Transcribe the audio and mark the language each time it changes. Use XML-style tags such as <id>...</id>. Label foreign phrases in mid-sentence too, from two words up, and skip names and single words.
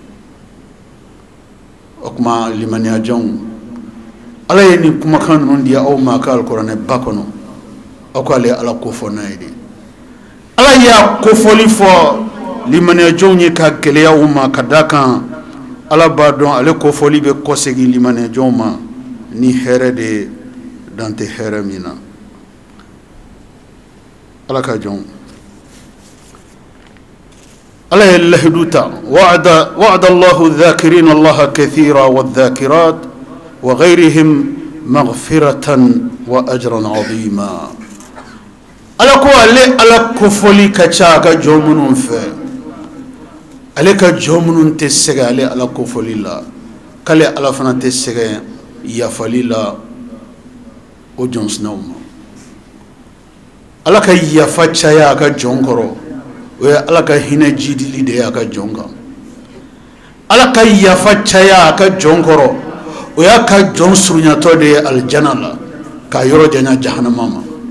<bm>o kuma limaniya jɔnw ala ye nin kumakan ninnu di aw ma ka alikuranɛ ba kɔnɔ aw k'ale ala kofɔ n'a ye de ala y'a kofɔli fɔ limaniya jɔnw ye ka gɛlɛya u ma ka da kan ala b'a dɔn ale kofɔli bɛ kɔsegin limaniya jɔnw ma ni hɛrɛ de ye dan tɛ hɛrɛ min na ala ka jɔnw ala ye lahidu ta</bm> <ar>وعد الله الذاكرين الله كثيرا و الذاكرات و غيرهم مغفرة و أجرا عظيما</ar> <bm>ala ko ale ala kofɔli ka ca a ka jɔn minnu fɛ ale ka jɔn minnu tɛ sɛgɛn ale ala kofɔli la k'ale ala fana tɛ sɛgɛn yafali la o jɔnsinaw ma ala ka yafa caya a ka jɔn kɔrɔ o ye ala ka hinɛ jidili de ye a ka jɔn kan ala ka yafa caya a ka jɔn kɔrɔ o y'a ka jɔn surunyatɔ de ye alijana la k'a yɔrɔ janya jahanama ma</bm>